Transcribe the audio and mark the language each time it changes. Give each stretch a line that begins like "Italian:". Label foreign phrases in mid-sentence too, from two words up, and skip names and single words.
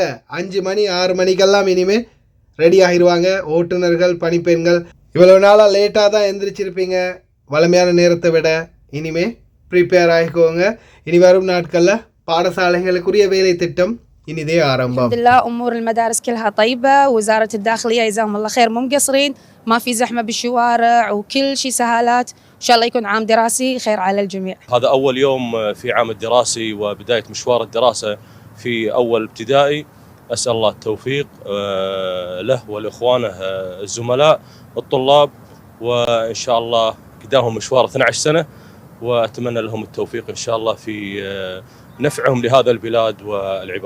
Tamil: 5 மணி 6 மணிக்கெல்லாம் இனிமேல் ரெடி ஆகிடுவாங்க ஓட்டுநர்கள், பணிப்பெண்கள். இவ்வளவு நாளாக லேட்டாக தான் எந்திரிச்சிருப்பீங்க, வளமையான நேரத்தை விட. இனிமே ப்ரிப்பேர் ஆகிக்கோங்க. இனி வரும் நாட்களில் பாடசாலைகளுக்குரிய வேலை திட்டம் இனிதே ஆரம்பம்.
Arabic: الحمد لله امور المدارس كلها طيبه، وزاره الداخليه جزاهم الله خير مو مقصرين، ما في زحمه بالشوارع وكل شيء سهالات. ان شاء الله يكون عام دراسي خير على الجميع. هذا اول يوم في عام الدراسي وبدايه مشوار الدراسه في اول ابتدائي. اسال الله التوفيق له ولاخوانه الزملاء الطلاب، وان شاء الله قدامهم مشوار 12 سنه، واتمنى لهم التوفيق ان شاء الله في نفعهم لهذا البلاد والعباد.